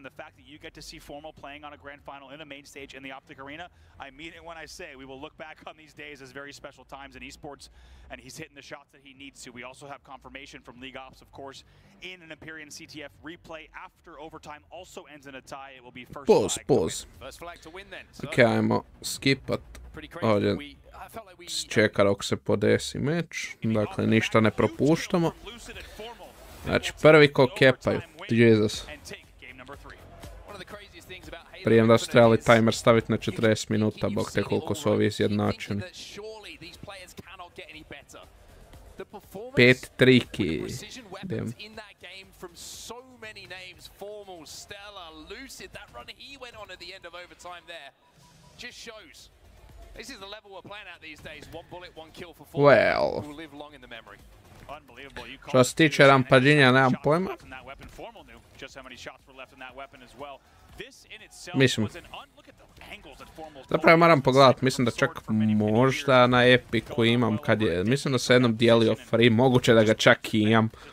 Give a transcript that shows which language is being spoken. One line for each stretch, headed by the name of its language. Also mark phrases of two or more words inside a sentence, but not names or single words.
English: The fact that you get to see Formal playing on a grand final in a main stage in the Optic Arena, I mean it when I say we will look back on these days as very special times in esports, and he's hitting the shots that he needs to. We also have confirmation from League Ops, of course, in an Empyrean CTF replay after overtime also ends in a tie. It will be first Pause. First flag to win then.
Croatian: Ok, ajmo skipat. Ovdje čeka dok se podesi meč. Dakle, ništa ne propuštamo. Znači, prvi ko kepaju. Jesus. Prijem da su trebali timer staviti na 40 minuta, bog te koliko su ovi izjednačeni. 5 triki.
English: Damn. Well.
Croatian: Što se tiče rampaginja, nemam pojma. Mislim, zapravo moram pogledat, mislim da čak možda na Epiku imam kad je, mislim da se jednom dijelio free, moguće da ga čak i imam.